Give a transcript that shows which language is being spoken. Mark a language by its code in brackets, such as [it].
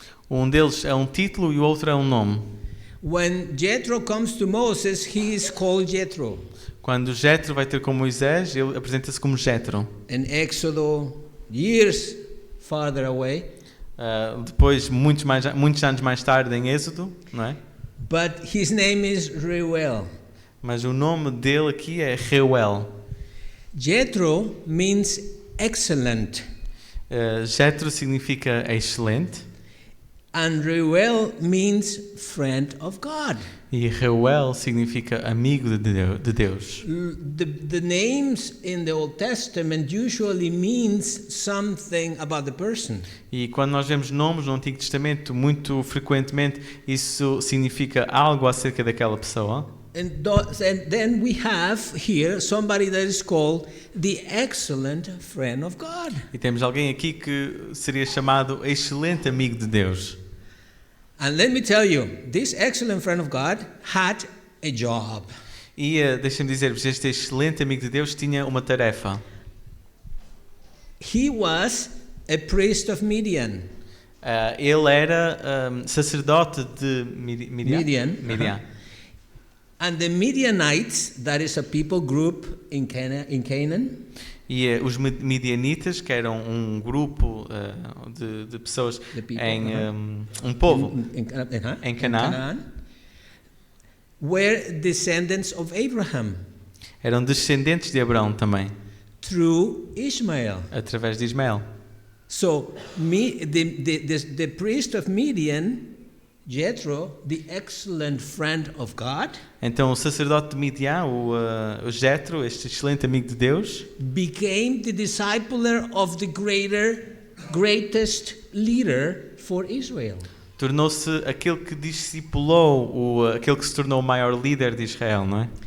[pt] Um deles é um título e o outro é um nome. [en] When Jethro comes to Moses, he is called Jethro. [pt] Quando Jetro vai ter com Moisés, ele apresenta-se como Jetro. [en] In Exodus, years farther away. [pt] Depois, muitos anos mais tarde, em Êxodo, não é? [en] But his name is Reuel. [pt] Mas o nome dele aqui é Reuel. [en] Jethro means excellent. [pt] Jetro significa excelente. [en] And Reuel means friend of God. [pt] E Reuel significa amigo de Deus. [en] The names in the Old Testament usually means something about the person. [pt] E quando nós vemos nomes no Antigo Testamento, muito frequentemente isso significa algo acerca daquela pessoa. [en] And then we have here somebody that is called the excellent friend of God. [pt] E temos alguém aqui que seria chamado excelente amigo de Deus. [en] And let me tell you, this excellent friend of God had a job. [pt] E deixem-me dizer-vos, este excelente amigo de Deus tinha uma tarefa. [en] He was a priest of Midian. [pt] Ele era sacerdote de Midian. [en] Midian. And the Midianites, that is a people group in Canaan. [pt] E os midianitas, que eram um grupo de pessoas em um povo em Canaã, [en] were descendants of Abraham [pt] eram descendentes de Abraão também, [en] through Ishmael. [pt] através de Ismael. [en] So the priest of Midian, Jethro, the excellent friend of God, [pt] Então o sacerdote de Midian, o Jetro, este excelente amigo de Deus, [en] became the discipler of the greatest leader for Israel. [pt] tornou-se aquele que discipulou, aquele que se tornou o maior líder de Israel, não é?